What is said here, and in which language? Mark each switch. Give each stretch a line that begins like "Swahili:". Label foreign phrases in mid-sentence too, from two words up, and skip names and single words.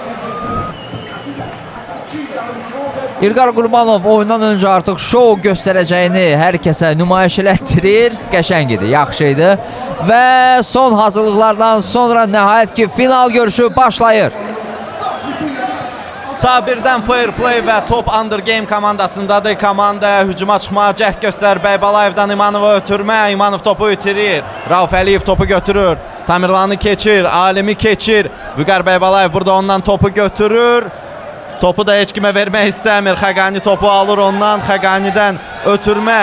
Azerbaijani: İlqar Qurbanov oyundan öncə artıq şou göstərəcəyini hər kəsə nümayiş elətdirir. Qəşəng idi, yaxşı idi. Və son hazırlıqlardan sonra nəhayət ki, final görüşü başlayır. Sabirdən
English: fair play
Azerbaijani: və top Under Game komandasındadır. Komanda hücuma çıxmağa cəhd göstərir. Bəybalayevdən İmanova ötürmə. İmanov topu itirir. Rauf Əliyev topu götürür. Tamirlanı keçir. Alimi keçir. Vüqar Bəybalayev burada ondan topu götürür. Topu da heç kimə vermək istəmir. Xəqani topu alır ondan. Xəqanidən ötürmə.